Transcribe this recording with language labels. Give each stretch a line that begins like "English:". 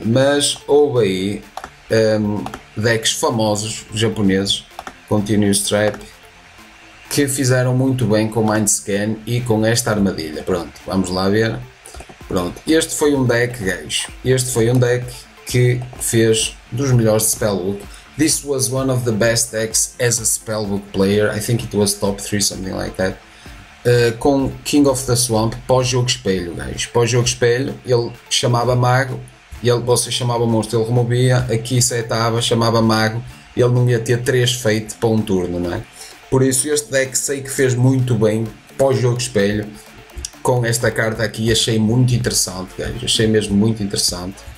Portuguese: Mas houve aí decks famosos japoneses, Continuous Trap, que fizeram muito bem com Mind Scan e com esta armadilha. Pronto, vamos lá ver. Pronto, este foi um deck, guys, este foi um deck que fez dos melhores de Spellbook.
English: This was one of the best decks as a Spellbook player, I think it was top 3, something like that.
Portuguese: Com King of the Swamp, pós-jogo espelho, guys. Pós-jogo espelho, ele chamava mago, você chamava monstro, ele removia, aqui setava, chamava mago, ele não ia ter 3 feito para um turno, não é? Por isso este deck sei que fez muito bem pós-jogo espelho, com esta carta aqui achei muito interessante, guys, achei mesmo muito interessante.